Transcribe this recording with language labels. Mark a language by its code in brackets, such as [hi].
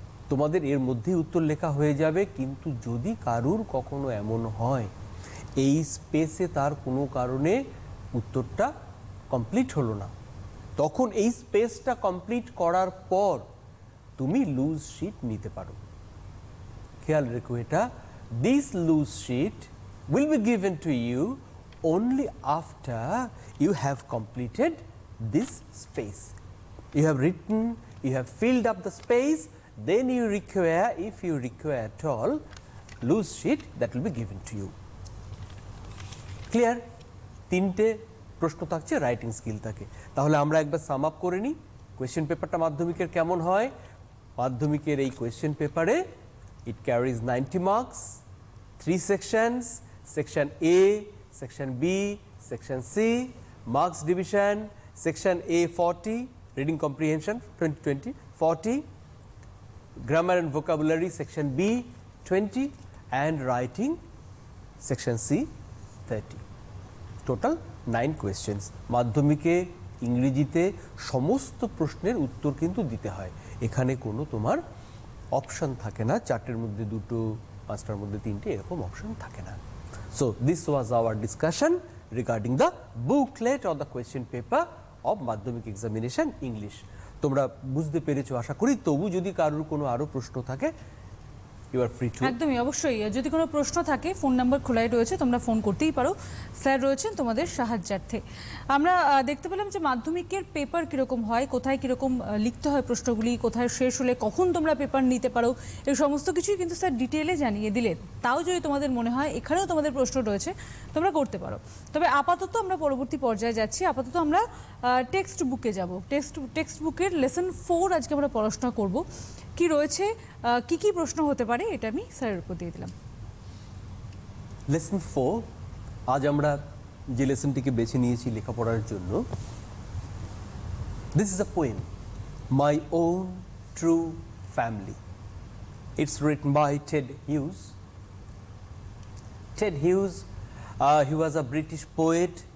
[bn] তোমাদের এর মধ্যেই উত্তর লেখা হয়ে যাবে, কিন্তু যদি কারুর কখনো এমন হয় এই স্পেসে তার কোনো কারণে উত্তরটা কমপ্লিট হলো না, তখন এই স্পেসটা কমপ্লিট করার পর তুমি লুজ শিট নিতে পারো। খেয়াল রেখো এটা, [en] This loose sheet will be given to you only after you have completed this space. You have written, you have filled up the space, then you require, if you require at all, loose sheet that will be given to you. Clear? [bn] 3টে প্রশ্ন থাকছে, writing skill থাকে। তাহলে আমরা একবার sum up করে নিই question পেপারটা মাধ্যমিকের কেমন হয়। মাধ্যমিকের এই কোয়েশ্চেন পেপারে [en] It carries 90 marks, 3 sections, section A, section B, section C, marks division, section A 40, reading comprehension 2020 40, grammar and vocabulary section B 20, and writing section C 30. Total 9 questions. [bn] মাধ্যমিকে ইংরেজিতে সমস্ত প্রশ্নের উত্তর কিন্তু দিতে হয়, এখানে কোনো তোমার অপশন থাকে না, 4টের মধ্যে 2টো, 5টার মধ্যে 3টে, এরকম অপশন থাকে না। [en] So this was our discussion regarding the booklet or the question paper of Madhyamik examination English. [bn] তোমরা বুঝতে পেরেছো আশা করি। তবু যদি কারোর কোনো আরো প্রশ্ন থাকে, [en] You are free to. [bn] একদমই, অবশ্যই যদি কোনো প্রশ্ন থাকে ফোন নাম্বার খোলাই রয়েছে, তোমরা ফোন করতেই পারো, স্যার রয়েছেন তোমাদের সাহায্যার্থে। আমরা দেখতে পেলাম যে মাধ্যমিকের পেপার কীরকম হয়, কোথায় কীরকম লিখতে হয় প্রশ্নগুলি, কোথায় শেষ হলে কখন তোমরা পেপার নিতে পারো, এই সমস্ত কিছুই কিন্তু স্যার ডিটেলে জানিয়ে দিলেন। তাও যদি তোমাদের মনে হয় এখানেও তোমাদের প্রশ্ন রয়েছে, তোমরা করতে পারো। তবে আপাতত আমরা পরবর্তী পর্যায়ে যাচ্ছি। আপাতত আমরা টেক্সট বুকে যাব। টেক্সট বুকের লেসন 4 আজকে আমরা পড়াশোনা করব। কি রয়েছে, কি কি প্রশ্ন হতে পারে, এটা আমি স্যারের উপর দিয়ে দিলাম। লেসন 4, আজ আমরা যে লেসনটিকে বেছে নিয়েছি লেখাপড়ার জন্য, [en] this is a poem, [bn] my own true family. [en] It's written by Ted Hughes. Ted Hughes, he was a British poet.